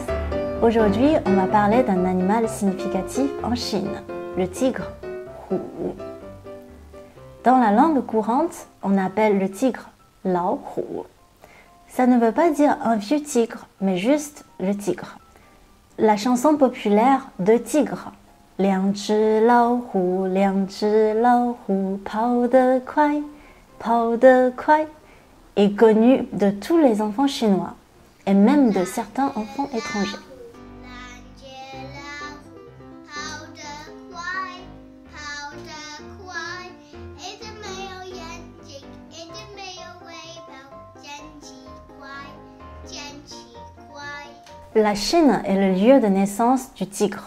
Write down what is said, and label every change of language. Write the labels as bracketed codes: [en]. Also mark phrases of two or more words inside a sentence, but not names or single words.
[fr] Aujourd'hui, on va parler d'un animal significatif en Chine, le tigre, Hu. Dans la langue courante, on appelle le tigre [zh] 老虎. [fr] Ça ne veut pas dire un vieux tigre, mais juste le tigre. La chanson populaire de Tigre, [zh] 两只老虎，两只老虎，跑得快，跑得快, [fr] est connue de tous les enfants chinois et même de certains enfants étrangers. La Chine est le lieu de naissance du tigre.